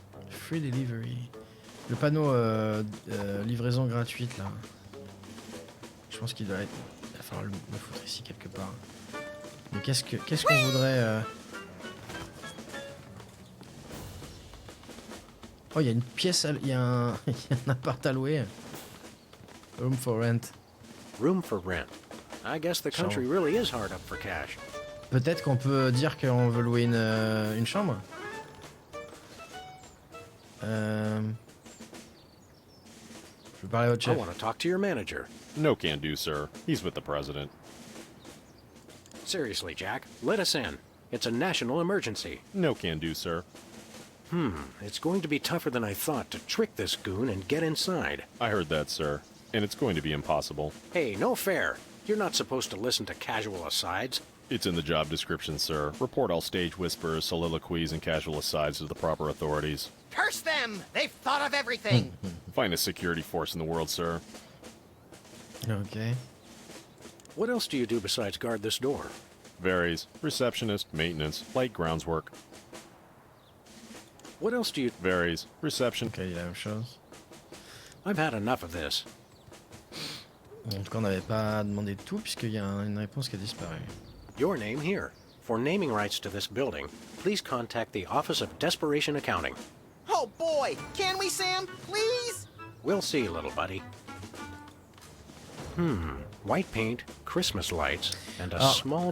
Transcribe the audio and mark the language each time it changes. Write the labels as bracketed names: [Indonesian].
[English] Free delivery. [French] Le panneau livraison gratuite là. Je pense qu'il doit être. Il va falloir le foutre ici quelque part. Mais qu'est-ce qu'on voudrait Oh, il y a une pièce, il y a un appart à louer. [English] Room for rent. Room for rent. I guess the country really is hard up for cash. [French] Peut-être qu'on peut dire qu'on veut louer une chambre. Je vais parler à votre [English] I [French] chef. [English] want to talk to your manager. No can do, sir. He's with the president. Seriously, Jack, let us in. It's a national emergency. No can do, sir. It's going to be tougher than I thought to trick this goon and get inside. I heard that, sir. And it's going to be impossible. Hey, no fair. You're not supposed to listen to casual asides. It's in the job description, sir. Report all stage whispers, soliloquies, and casual asides to the proper authorities. Curse them! They've thought of everything! Finest security force in the world, sir. Ok. What else do you do besides guard this door? Varies. Receptionist, maintenance, light grounds work. What else do you... Varies. Reception. [French] Ok, il y a la même chose. [English] I've had enough of this. [French] En tout cas, on n'avait pas demandé tout puisqu'il y a une réponse qui a disparu. [English] Your name here. For naming rights to this building, please contact the Office of Desperation Accounting. Oh boy! Can we, Sam? Please? We'll see, little buddy. White paint, Christmas lights, and a small